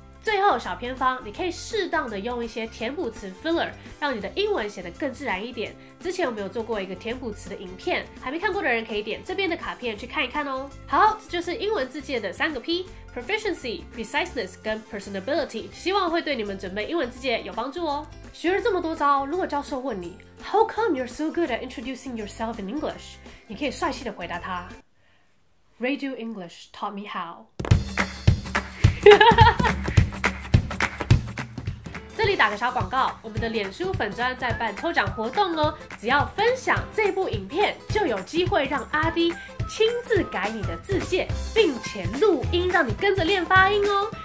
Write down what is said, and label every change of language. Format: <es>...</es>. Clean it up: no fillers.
<zh>最后小偏方，你可以适当的用一些填补词 filler， 让你的英文写得更自然一点。之前我们有做过一个填补词的影片，还没看过的人可以点这边的卡片去看一看哦。好，这就是英文字界的3个 P：proficiency、preciseness 跟 personability， 希望会对你们准备英文字界有帮助哦。学了这么多招，如果教授问你</zh> <en>How come you're so good at introducing yourself in English？</en> <zh>你可以帅气的回答他</zh> <en>Radio English taught me how 。</en> <zh>这里打个小广告，我们的脸书粉专在办抽奖活动哦，只要分享这部影片，就有机会让阿滴亲自改你的字界，并且录音让你跟着练发音哦。</zh>